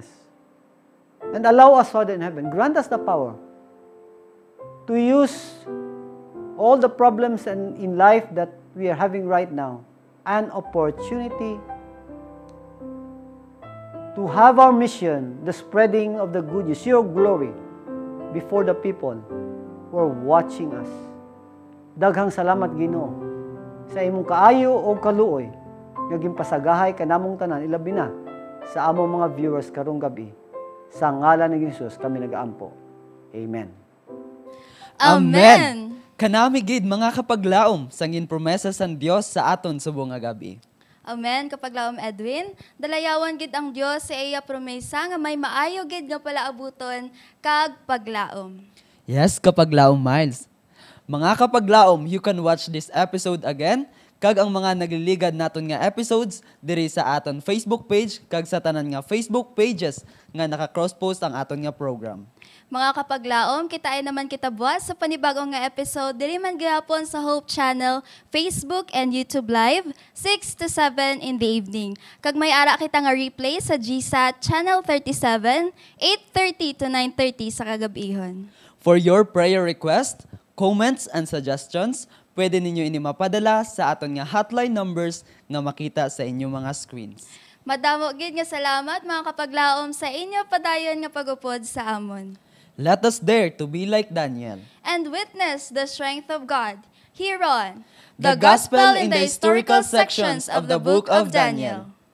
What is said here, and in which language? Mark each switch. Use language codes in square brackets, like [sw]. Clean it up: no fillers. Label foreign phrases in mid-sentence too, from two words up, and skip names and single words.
[en] And allow us, Father in heaven, grant us the power to use all the problems in life that we are having right now, an opportunity to have our mission, the spreading of the good news, your glory, before the people who are watching us. [ceb] Daghang salamat, Ginoo, sa imong kaayo o kaluoy, nga ginpasagahay kanamong tanan, ilabi na sa among mga viewers karong gabi. Sa ngalan ni Jesus kami nagaampo. Amen. Amen! [hil] Kanami gid mga kapaglaom sangin promesa sang Dios sa aton subong nga gabi. Amen, kapag laom Edwin. Dalayawan gid ang Dios sa iya promesa nga may maayo gid nga palaabuton kag paglaom. Yes, kapaglaom Miles. Mga kapaglaom, [en] you can watch this episode again [hil] kag ang mga nagliligad naton nga episodes diri sa aton Facebook page kag sa tanan nga Facebook pages nga naka-cross-post ang aton nga program. Mga kapaglaom, kitain naman kita buwas sa panibagong nga episode diri man gihapon sa Hope Channel, Facebook and YouTube Live, [en] 6 to 7 in the evening. [hil] Kag may ara kita nga replay sa GSAT Channel 37, 8:30 to 9:30 sa kagabihon. [en] For your prayer request, comments and suggestions, [hil] pwede ninyo ini mapadala sa aton nga hotline numbers nga makita sa inyong mga screens. Madamo gid nga salamat mga kapaglaom sa inyo padayon nga pagupod sa amon. [en] Let us dare to be like Daniel. And witness the strength of God. Here on The Gospel in the Historical Sections of the Book of Daniel.